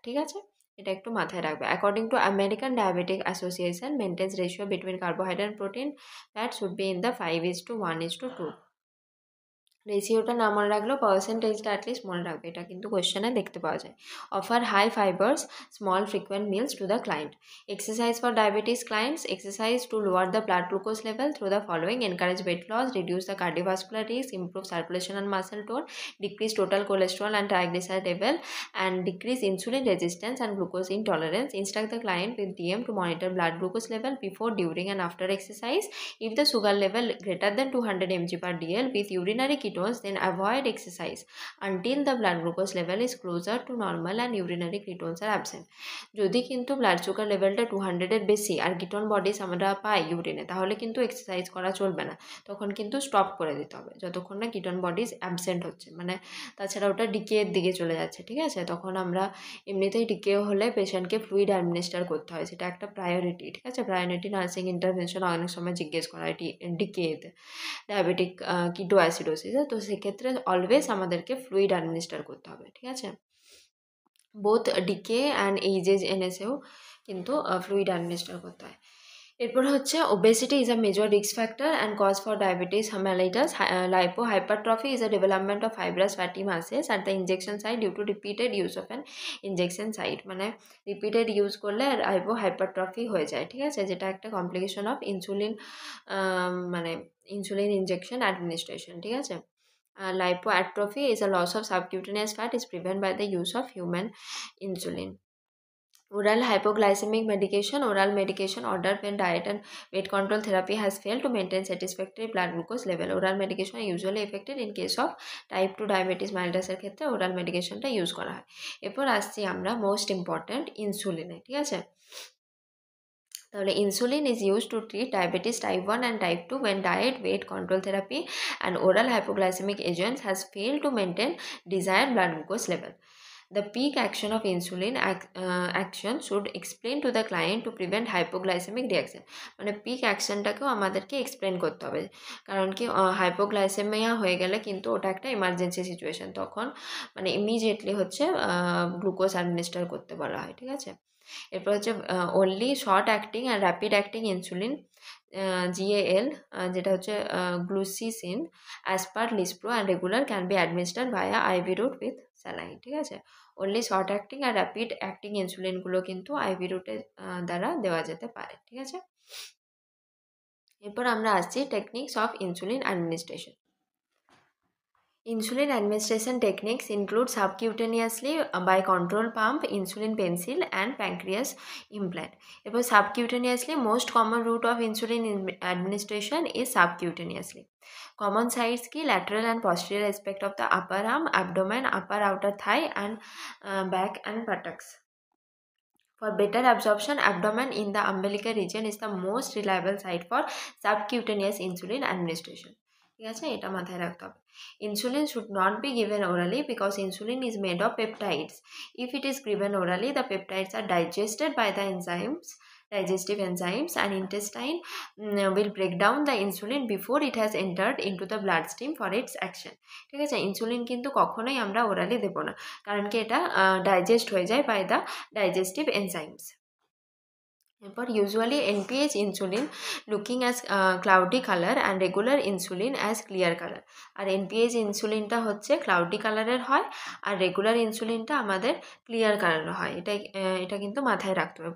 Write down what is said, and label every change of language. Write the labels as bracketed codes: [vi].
[bn] ঠিক আছে, এটা একটু মাথায় রাখবে। [en] According to American diabetic association, maintains ratio between carbohydrate protein fat should be in the 5:1:2। [bn] রেশিওটা না মনে রাখলেও পার্সেন্টেজটা অ্যাটলিস্ট মনে রাখবে, এটা কিন্তু কোয়েশ্চেনে দেখতে পাওয়া যায়। [en] Offer high fibres small frequent meals to the client. Exercise for diabetes clients, exercise to lower the blood glucose level through the following: encourage weight loss, reduce the cardiovascular risk, improve circulation and muscle tone, decrease total cholesterol and triglyceride level, and decrease insulin resistance and glucose intolerance. Instruct the client with DM to monitor blood glucose level before, during and after exercise. If the sugar level greater than 200 mg per dl with urinary ketones, then avoid exercise until the blood glucose level is closer to normal and urinary ketones are absent. [bn] যদি কিন্তু blood sugar লেভেলটা 200-এর বেশি আর ketone bodies আমরা পাই ইউরিনে, তাহলে কিন্তু exercise করা চলবে না, তখন কিন্তু স্টপ করে দিতে হবে যতক্ষণ না কিটোন বডিজ অ্যাবসেন্ট হচ্ছে, মানে তাছাড়া ওটা ডিকের দিকে চলে যাচ্ছে, ঠিক আছে। তখন আমরা এমনিতেই ডিকে হলে পেশেন্টকে ফ্লুইড অ্যাডমিনিস্টার করতে হয়, সেটা একটা প্রায়োরিটি, ঠিক আছে। প্রায়োরিটি নার্সিং ইন্টারভেনশন অনেক সময় জিজ্ঞেস করা হয় ডিকেতে, ডায়াবেটিক কিটো অ্যাসিডোসিসে, তো সেক্ষেত্রে অলওয়েজ আমাদেরকে ফ্লুইড অ্যাডমিনিস্টার করতে হবে, ঠিক আছে। বোথ ডিকে অ্যান্ড এইজেজ এনএসেও কিন্তু ফ্লুইড অ্যাডমিনিস্টার করতে হয়। [en] এরপর হচ্ছে obesity is a major risk factor and cause for diabetes mellitus. Lipohypertrophy is a development of fibrous fatty masses at the injection site due to repeated use of an injection site, [bn] মানে repeated use করলে lipo hypertrophy হয়ে যায়, ঠিক আছে, যেটা [en] একটা complication of insulin, মানে insulin injection administration, ঠিক আছে। Lipoatrophy is a loss of subcutaneous fat is prevented by the use of human insulin. Oral hypoglycemic medication, oral medication ordered when diet and weight control therapy has failed to maintain satisfactory blood glucose level. Oral medication are usually effective in case of type 2 diabetes mellitus [bn] এর ক্ষেত্রে oral মেডিকেশনটা use করা হয়। এরপর আসছি আমরা most important ইনসুলিনে, ঠিক আছে। [en] তাহলে insulin is use to treat diabetes type 1 and type 2 when diet, weight control therapy and oral hypoglycemic agents has failed to maintain desired blood glucose level. The peak action of insulin action should explain to the client to prevent hypoglycemic reaction. [bn] মানে pick অ্যাকশনটাকেও আমাদেরকে explain করতে হবে, কারণ কি hypoglycaemia হয়ে গেলে কিন্তু ওটা একটা ইমার্জেন্সি সিচুয়েশন, তখন মানে ইমিডিয়েটলি হচ্ছে গ্লুকোজ অ্যাডমিনিস্টার করতে বলা হয়, ঠিক আছে। [en] এরপর হচ্ছে only short acting and rapid acting insulin GAL, যেটা হচ্ছে glulisine as per lispro and regular can be administered via IV route with saline, ঠিক আছে। [bn] অনলি শর্ট অ্যাক্টিং আর র্যাপিড অ্যাক্টিং ইনসুলিনগুলো কিন্তু আইভি রুটের দ্বারা দেওয়া যেতে পারে, ঠিক আছে। এরপর আমরা আসছি techniques of insulin administration. [en] Insulin administration techniques include subcutaneously by control pump, insulin pencil and pancreas implant. About subcutaneously, most common route of insulin administration is subcutaneously. Common sites ki lateral and posterior aspect of the upper arm, abdomen, upper outer thigh and back and buttocks. For better absorption, abdomen in the umbilical region is the most reliable site for subcutaneous insulin administration. [bn] ঠিক আছে, এটা মাথায় রাখতে হবে। [en] Insulin should not be given orally because insulin is made of peptides. If it is given orally, the peptides are digested by the digestive enzymes and intestine will break down the insulin before it has entered into the bloodstream for its action. [bn] ঠিক আছে, insulin কিন্তু কখনোই আমরা orally দেবো না, কারণ কি এটা ডাইজেস্ট হয়ে যায় [en] By the digestive enzymes. এরপর usually NPH insulin looking as cloudy colour and regular insulin as clear colour. [bn] আর NPH ইনসুলিনটা হচ্ছে ক্লাউডি কালারের হয় আর রেগুলার ইনসুলিনটা আমাদের ক্লিয়ার কালারের হয়, এটা কিন্তু মাথায় রাখতে হবে।